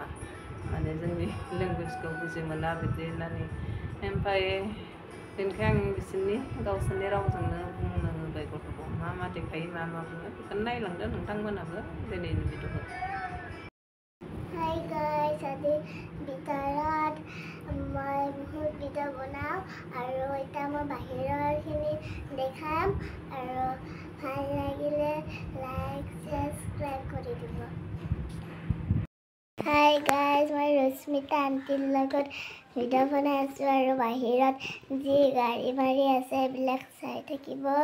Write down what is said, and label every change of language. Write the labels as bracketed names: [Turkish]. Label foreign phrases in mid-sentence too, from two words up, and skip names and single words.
[Bodo] माने जोंनि लेंगुवेजखौ बुजि मोना बिदि होननानै। ओमफ्राय बेनिखाय आं बिसोरनि गावसोरनि रावजोंनो बुंनो होबाय गथ'खौ मा देखायो मा बुङो बेखौनो नायलांदो नोंथांमोनाबो दिनैनि भिडिअखौ। [English] Hi guys, [Assamese] আজি ভিতৰত মই বহুত ভিডিঅ' বনাওঁ আৰু এতিয়া মই বাহিৰৰখিনি দেখাম আৰু ভাল লাগিলে লাইক সাবস্ক্ৰাইব কৰি দিব। [English] Hi guys, [Assamese] মই ৰশ্মিতা আণ্টিৰ লগত ভিডিঅ' বনাই আছোঁ আৰু বাহিৰত যি গাড়ী মাৰি আছে এইবিলাক চাই থাকিব।